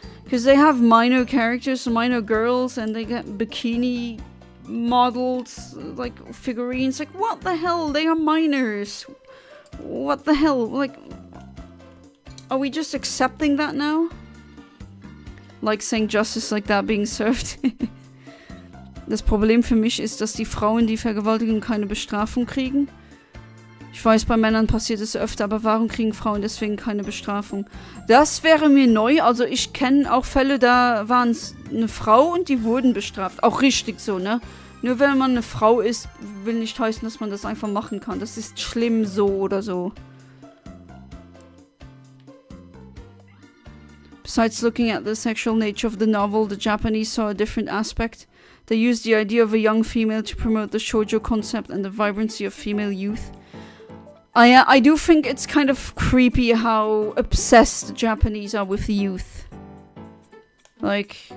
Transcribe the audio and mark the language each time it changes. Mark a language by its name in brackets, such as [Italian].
[English] Because they have minor characters, minor girls, and they get bikini models, like figurines. Like, what the hell? They are minors. What the hell? Like, are we just accepting that now? Like saying justice like that being served. [German] Das Problem für mich ist, dass die Frauen, die vergewaltigen, keine Bestrafung kriegen. Ich weiß, bei Männern passiert es öfter, aber warum kriegen Frauen deswegen keine Bestrafung? Das wäre mir neu. Also ich kenne auch Fälle, da waren es eine Frau und die wurden bestraft. Auch richtig so, ne? Nur wenn man eine Frau ist, will nicht heißen, dass man das einfach machen kann. Das ist schlimm so oder so. [English] Besides looking at the sexual nature of the novel, the Japanese saw a different aspect. They used the idea of a young female to promote the shoujo concept and the vibrancy of female youth. I do think it's kind of creepy how obsessed the Japanese are with youth. Like,